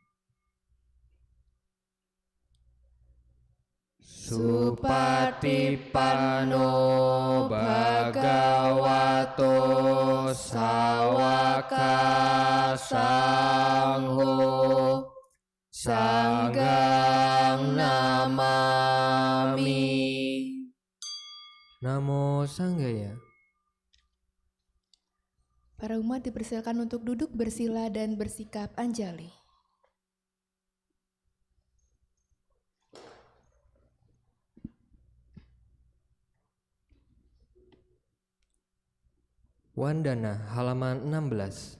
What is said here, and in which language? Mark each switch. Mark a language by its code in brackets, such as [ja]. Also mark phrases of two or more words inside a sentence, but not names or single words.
[pi] Supatipanno Bhagavato Sawaka Sangho Sanggang Namami. Namo Sanggaya. [id] Para umat dipersilakan untuk duduk bersila dan bersikap anjali. Wandana halaman 16.